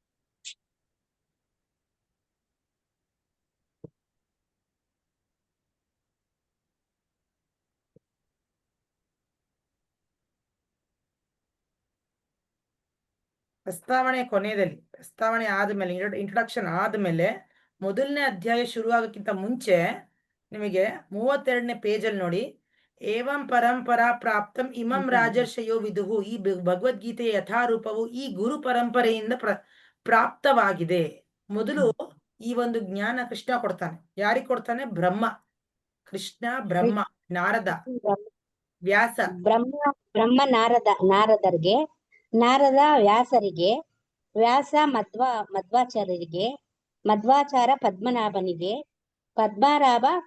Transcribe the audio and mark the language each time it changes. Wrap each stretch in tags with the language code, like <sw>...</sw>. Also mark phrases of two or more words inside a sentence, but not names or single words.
<kn>ಪ್ರಸ್ತಾವನೆ ಕೊನೆಯಲ್ಲಿ, ಪ್ರಸ್ತಾವನೆ ಆದ್ಮೇಲೆ, ಇಂಟ್ರೊಡಕ್ಷನ್ ಆದ್ಮೇಲೆ ಮೊದಲನೇ ಅಧ್ಯಾಯ ಶುರುವಾಗಕ್ಕಿಂತ ಮುಂಚೆ ನಿಮಗೆ 32ನೇ ಪೇಜಲ್ಲಿ ನೋಡಿ,</kn> <sa>ಏವಂ ಪರಂಪರಾ ಪ್ರಾಪ್ತಂ ಇಮಂ ರಾಜರ್ಷಯೋ ವಿದುಹು.</sa> <kn>ಈ ಭಗವದ್ಗೀತೆಯ ಯಥಾರೂಪವು ಈ ಗುರು ಪರಂಪರೆಯಿಂದ ಪ್ರಾಪ್ತವಾಗಿದೆ. ಮೊದಲು ಈ ಒಂದು ಜ್ಞಾನ ಕೃಷ್ಣ ಕೊಡ್ತಾನೆ. ಯಾರಿಗೆ ಕೊಡ್ತಾನೆ? ಬ್ರಹ್ಮ. ಕೃಷ್ಣ, ಬ್ರಹ್ಮ, ನಾರದ, ವ್ಯಾಸ. ಬ್ರಹ್ಮ ನಾರದರಿಗೆ, ನಾರದ ವ್ಯಾಸರಿಗೆ, ವ್ಯಾಸ ಮಧ್ವಾಚಾರ್ಯರಿಗೆ, ಮಧ್ವಾಚಾರ ಪದ್ಮನಾಭನಿಗೆ, ಪದ್ಮನಾಭ</kn>